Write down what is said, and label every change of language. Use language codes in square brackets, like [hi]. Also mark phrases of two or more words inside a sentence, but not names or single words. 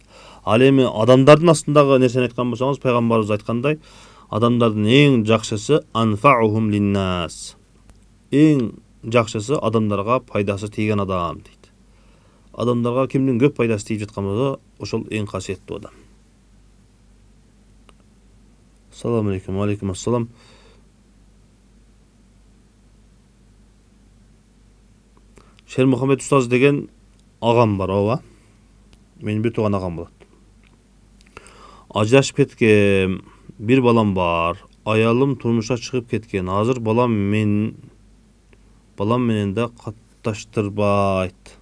[ky] Ал эми адамдардын астындагы нерсени айткан болсоңуз, пайгамбарыбыз айткандай, адамдардын эң жакшысы [ar] أنفعهم للناس. [ky] Эң жакшысы адамдарга пайдасы тийген адам дейт. Адамдарга кимдин көп пайдасы тийип жаткан болсо, ошол эң касиеттүү адам. [ar] السلام عليكم. عليكم السلام. [ky] Шер Мухаммед устаз деген агам бар, ооба. Менин бир тууган агам болот. Ажырашып кеткем, бир балам бар. Аялым турмушка чыгып кеткен. Азыр балам менен да катташтырбайт.